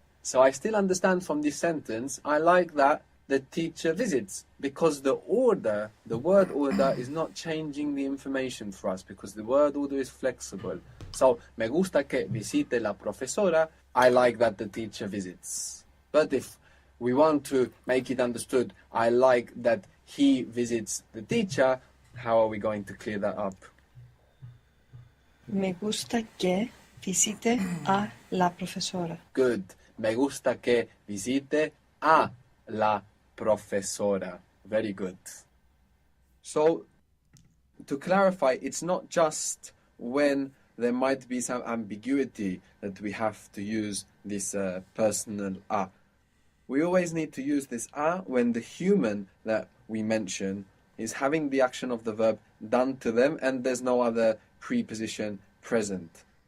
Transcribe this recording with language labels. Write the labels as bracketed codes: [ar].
[en] So I still understand from this sentence, I like that the teacher visits, because the order, the word order, is not changing the information for us, because the word order is flexible. So, [es] me gusta que visite la profesora, [en] I like that the teacher visits. But if we want to make it understood, I like that he visits the teacher, how are we going to clear that up? [es] Me gusta que visite a la profesora. [en] Good. [es] Me gusta que visite a la profesora. [en] Very good. So, to clarify, it's not just when there might be some ambiguity that we have to use this personal a. We always need to use this a when the human that we mention is having the action of the verb done to them and there's no other preposition present.